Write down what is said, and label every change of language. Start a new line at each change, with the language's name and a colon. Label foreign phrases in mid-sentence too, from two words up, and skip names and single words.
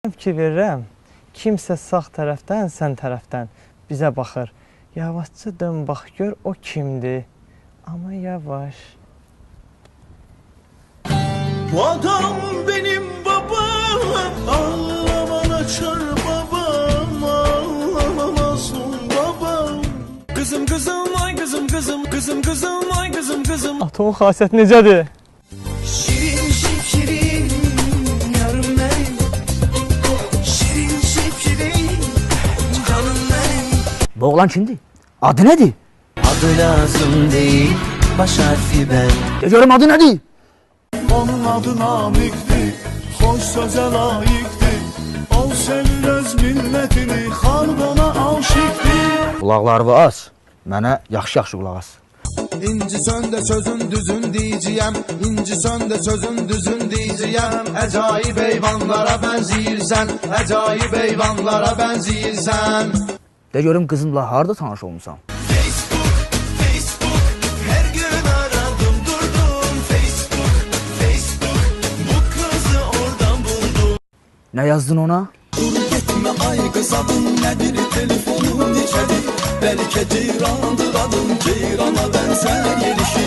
Azerbaijani: Fikir verirəm, kimsə sağ tərəfdən, sən tərəfdən bizə baxır. Yavaşca dön, bax, gör o kimdir. Amma yavaş.
Turkish: Bu adam benim babam, ağlaman açar babam, ağlamazsın babam. Kızım kızım, ay kızım kızım, kızım kızım, ay kızım kızım.
Azerbaijani: Atomun xasiyyəti necədir?
Turkish: Şirin şekerim, yarım benim. Şirin şekerim, canım benim.
Azerbaijani: Bu oğlan kimdir? Adı nedir?
Turkish: Adı lazım değil, baş harfi ben. Geliyorum, adı nedir?
Azerbaijani: Onun adı Namik'ti, hoş söze layıktı. O sevir öz millətini, xalq ona aşıqdı. Qulaqlarını az, mənə yaxşı-yaxşı qulaq as. İnci söndə sözün düzün deyəcəyəm, İnci söndə sözün düzün deyəcəyəm. Əcayib heyvanlara bənzəyirsən, əcayib heyvanlara bənzəyirsən. De görüm qızımla harda tanış olmusan?
Turkish: Facebook, her gün aradım durdum. Facebook, bu kızı oradan buldum. Ne yazdın ona? Dur gitme ay kız adın nedir, telefonun neçədir? Belki ceyrandır adın, ceyrana benzer yerişin.